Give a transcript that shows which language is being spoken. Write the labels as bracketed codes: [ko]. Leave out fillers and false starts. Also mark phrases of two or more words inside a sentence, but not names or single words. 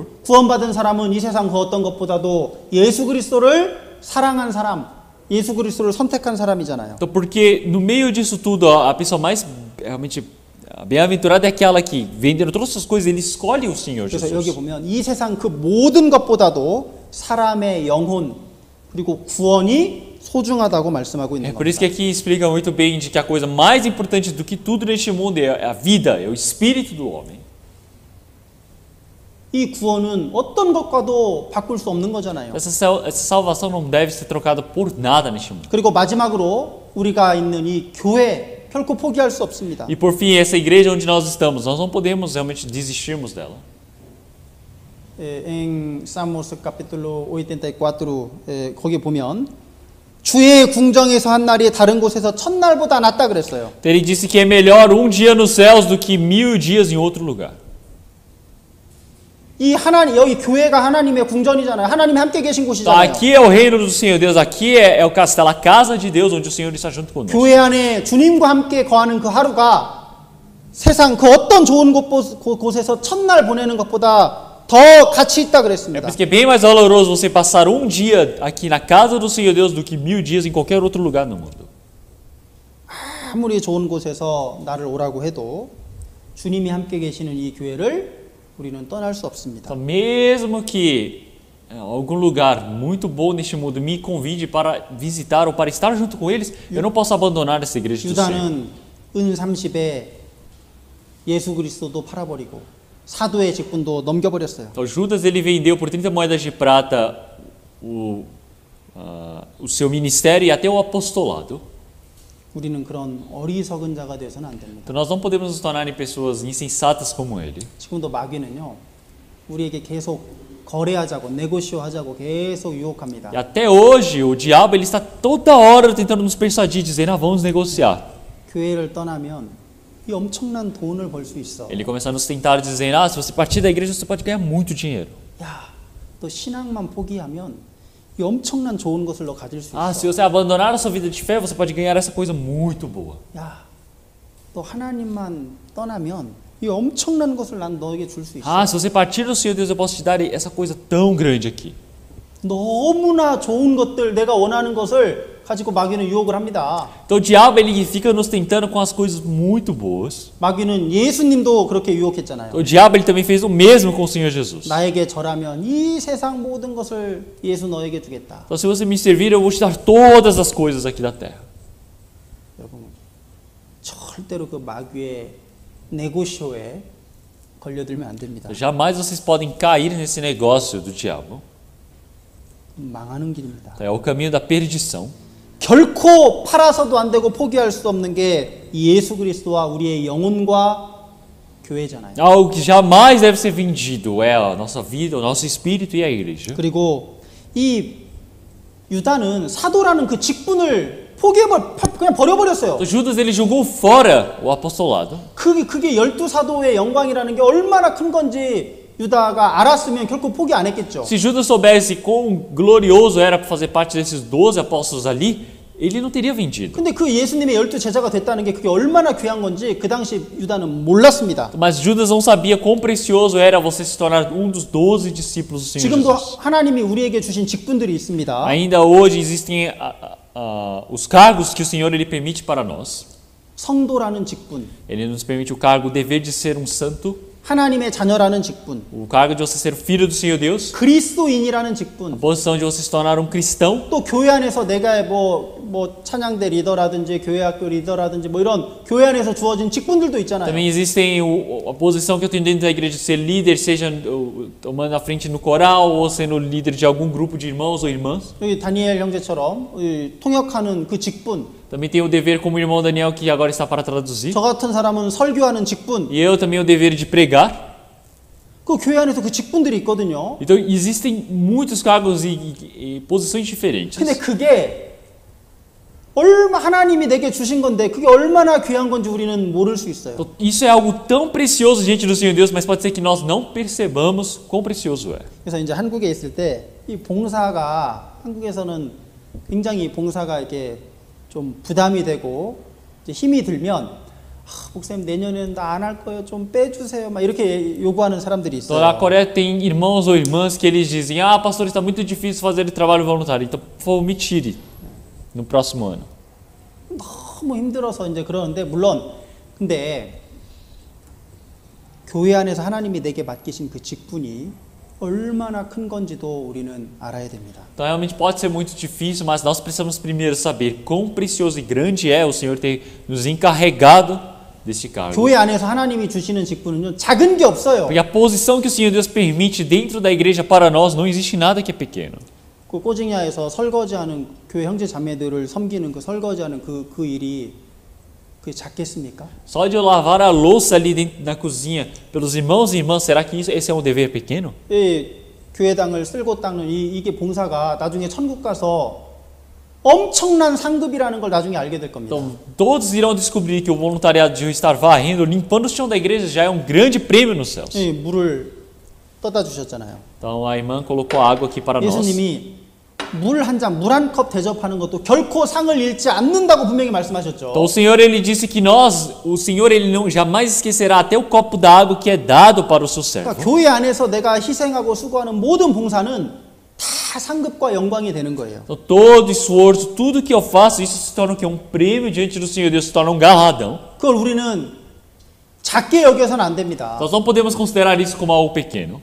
[ko] 구원받은 사람은 이 세상 그 어떤 것보다도 예수 그리스도를 사랑한 사람, 예수 그리스도를 선택한 사람이잖아요. [pt] Então, porque no meio disso tudo, a pessoa mais realmente bem-aventurada é aquela que, vendendo todas essas coisas, ele escolhe o Senhor [ko] 그래서 여기 [pt] Jesus. [ko] 보면 이 세상 그 모든 것보다도 사람의 영혼, 그리고 구원이 소중하다고 말씀하고 [pt] É [ko] 있는 [pt] por isso que [ko] 겁니다. [pt] aqui explica muito bem de que a coisa mais importante do que tudo neste mundo é a vida, é o espírito do homem. [ko] 이 구원은 어떤 것과도 바꿀 수 없는 거잖아요. [pt] Essa salvação não deve ser trocada por nada neste mundo. [ko] 그리고 마지막으로 우리가 있는 이 교회 결코 포기할 수 없습니다. [pt] E por fim, essa igreja onde nós estamos, nós não podemos realmente desistirmos dela. Em Salmos capítulo 84, [ko] 거기 보면 주의 궁정에서 한 날이 다른 곳에서 첫날보다 낫다 그랬어요. [pt] Ele disse que é melhor um dia nos céus do que 1000 dias em outro lugar. [ko] 이 하나님 여기 교회가 하나님의 궁전이잖아요. 하나님이 함께 계신 [pt] Então, [ko] 곳이잖아요. [pt] aqui é o reino do Senhor Deus, aqui é o castelo, a casa de Deus, onde o Senhor está junto conosco. [ko] 교회 안에 주님과 함께 거하는 그 하루가 세상 그 어떤 좋은 곳에서 첫날 보내는 것보다 더 가치 있다 [pt] É [ko] 그랬습니다. [pt] por isso que é bem mais valoroso você passar um dia aqui na casa do Senhor Deus do que 1000 dias em qualquer outro lugar no mundo. [ko] 아무리 좋은 곳에서 나를 오라고 해도 주님이 함께 계시는 이 교회를 우리는 떠날 수 없습니다. [pt] Então, mesmo que algum lugar muito bom neste mundo me convide para visitar ou para estar junto com eles, eu não posso abandonar essa igreja do Senhor. [ko] 유다는 은 30에 예수 그리스도도 팔아버리고 사도의 직분도 넘겨버렸어요. [pt] Então, Judas ele vendeu por 30 moedas de prata o seu ministério e até o apostolado. [ko] 우리는 그런 어리석은 자가 되어서는 안 됩니다. [pt] Então nós não podemos nos tornar em pessoas insensatas como ele. [ko] 지금도 마귀는요, 우리에게 계속 거래하자고, 네고시오 하자고 계속 유혹합니다. [pt] E até hoje o diabo ele está toda hora tentando nos persuadir, dizendo, vamos negociar. [ko] 교회를 떠나면 이 엄청난 돈을 벌 수 있어. [pt] Ele começa a nos tentar dizendo, se você partir da igreja você pode ganhar muito dinheiro. [ko] 야, 너 신앙만 포기하면 이 엄청난 좋은 것을 너 가질 수 [pt] Se [ko] 있어. [pt] você abandonar a sua vida de fé, você pode ganhar essa coisa muito boa. [ko] 야, 너 하나님만 떠나면 이 엄청난 것을 난 너에게 줄 수 있어. [pt] Se você partir do Senhor Deus, eu posso te dar essa coisa tão grande aqui. [ko] 너무나 좋은 것들, 내가 원하는 것을 가지고 마귀는 유혹을 합니다. [pt] Então o diabo ele fica nos tentando com as coisas muito boas. [ko] 마귀는 예수님도 그렇게 유혹했잖아요. [pt] O diabo ele também fez o mesmo com o Senhor Jesus. [ko] 나에게 절하면 이 세상 모든 것을 예수 너에게 주겠다. [pt] Então se você me servir, eu vou te dar todas as coisas aqui da terra. [ko] 여러분, 절대로 그 마귀의 네고쇼에 걸려들면 안 됩니다. [pt] Jamais vocês podem cair nesse negócio do diabo. [ko] 망하는 길입니다. [pt] É o caminho da perdição. [ko] 결코 팔아서도 안 되고 포기할 수 없는 게 예수 그리스도와 우리의 영혼과 교회잖아요. [pt] Algo que jamais deve ser vendido é a nossa vida, o nosso espírito e a igreja. [ko] 그리고 이 유다는 사도라는 그 직분을 그냥 버려버렸어요. [pt] Então, Judas ele jogou fora o apostolado. [ko] 그게 12사도의 영광이라는 게 얼마나 큰 건지 유다가 알았으면 결코 포기 안 했겠죠. [pt] Se Judas soubesse quão glorioso era fazer parte desses 12 apóstolos ali, ele não teria vendido. [ko] 근데 그 예수님의 12제자가 됐다는 게 그게 얼마나 귀한 건지 그 당시 유다는 몰랐습니다. [pt] Mas Judas não sabia quão precioso era você se tornar um dos 12 discípulos do Senhor [ko] 지금도 [pt] Jesus. [ko] 하나님이 우리에게 주신 직분들이 있습니다. [pt] Ainda hoje existem os cargos que o Senhor ele permite para nós. [ko] 성도라는 직분, [pt] Ele nos permite o cargo, o dever de ser um santo, [ko] 하나님의 자녀라는 직분, [pt] o cargo de você ser filho do Senhor Deus, [ko] 그리스도인이라는 [pt] a [ko] 직분, [pt] posição de você se tornar um cristão. [ko] 또 교회 안에서 내가 뭐 찬양대 리더라든지 교회 학교 리더라든지 뭐 이런 교회 안에서 주어진 직분들도 있잖아요. [pt] Também existem a posição que eu tenho dentro da igreja de ser líder, seja tomando a frente no coral ou sendo líder de algum grupo de irmãos ou irmãs. [ko] 여기 다니엘 형제처럼 통역하는 그 직분, [pt] Também tenho o dever como o irmão Daniel que agora está para traduzir. [ko] 저 같은 사람은 설교하는 직분, [pt] E eu também o dever de pregar. [ko] 그 교회 안에서 그 직분들이 있거든요. [pt] Então existem muitos cargos e posições diferentes. [ko] 근데 그게 하나님이 내게 주신 건데 그게 얼마나 귀한 건지 우리는 모를 수 있어요. [pt] Então, isso é algo tão precioso diante do Senhor Deus, mas pode ser que nós não percebamos quão precioso é. [ko] 그래서 이제 한국에 있을 때 이 봉사가 한국에서는 굉장히 봉사가 이렇게 좀 부담이 되고 이제 힘이 들면 목사님 내년에는 나 안 할 거예요. 좀 빼주세요. 막 이렇게 요구하는 사람들이 [pt] Então, na [ko] 있어요. [pt] Coreia tem irmãos ou irmãs que eles dizem: pastor, está muito difícil fazer o trabalho voluntário, então por favor me tire no próximo ano. [ko] 너무 힘들어서 이제 그러는데 물론 근데 교회 안에서 하나님이 내게 맡기신 그 직분이 얼마나 큰 건지도 우리는 알아야 됩니다. [pt] Então realmente pode ser muito difícil, mas nós precisamos primeiro saber quão precioso e grande é o Senhor ter nos encarregado deste cargo. [ko] 교회 안에서 하나님이 주시는 직분은요, 작은 게 없어요. [pt] Porque a posição que o Senhor Deus permite dentro da igreja para nós não existe nada que é pequeno. [ko] 그 꼬징야에서 설거지하는 교회 형제 자매들을 섬기는 그 설거지하는 그 일이 그게 작겠습니까? [pt] Só de eu lavar a louça ali dentro, na cozinha pelos irmãos e irmãs, será que esse é um dever pequeno? [ko] 이 교회당을 쓸고 닦는 이게 봉사가 나중에 천국 가서 엄청난 상급이라는 걸 나중에 알게 될 겁니다. [pt] Então, todos irão descobrir que o voluntariado de estar varrendo, limpando o chão da igreja já é um grande prêmio nos céus. [ko] 이 물을 떠다 주셨잖아요. [pt] Então, a irmã colocou água aqui para nós. [ko] 예수님이 물 한 잔, 물 한 컵 대접하는 것도 결코 상을 잃지 않는다고 분명히 말씀하셨죠. [pt] Então, o Senhor ele disse que o Senhor ele não jamais esquecerá até o copo d'água que é dado para o seu servo. [ko] 그러니까 교회 안에서 내가 희생하고 수고하는 모든 봉사는 다 상급과 영광이 되는 거예요. [pt] Então, todo esforço, tudo que eu faço, isso se torna o quê? Um prêmio diante do Senhor Deus, se torna um galardão. [ko] 그걸 우리는 작게 여겨서는 안 됩니다. [pt] Nós não podemos considerar isso como algo pequeno.